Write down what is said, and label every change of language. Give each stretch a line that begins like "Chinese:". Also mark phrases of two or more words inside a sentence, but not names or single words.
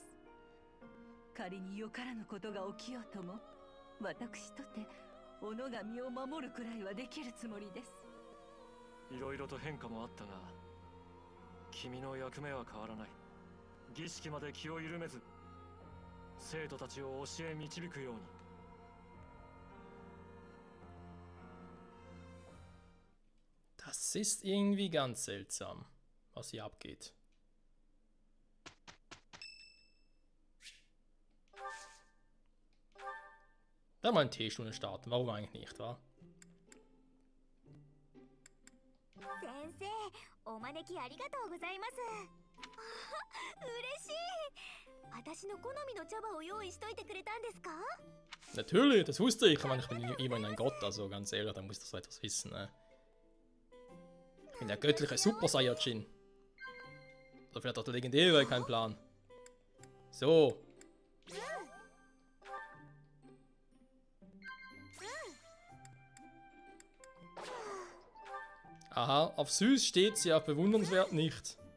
Japanese: 仮によからぬことが起きようとも、私とて己が身を守るくらいはできるつもりです。いろいろと変化もあったが、君の役目は変わらない。儀式まで気を緩めず、生徒たちを教え導くように。
German: Das ist irgendwie ganz seltsam, was hier abgeht. Da mal eine Teestunde starten, warum eigentlich nicht, wa?
Japanese: 先生、お招きありがとうございます。嬉しい。私の好みの茶葉を用意しといてくれたんですか？
German: Natürlich, das wusste ich. Ich meine, ich bin immerhin ein Gott, also ganz ehrlich, da muss ich doch so etwas wissen, ne? Ich bin der göttliche Super Saiyajin. Oder vielleicht auch der legendäre, kein Plan. So. Aha, auf süß steht sie, auf bewundernswert nicht.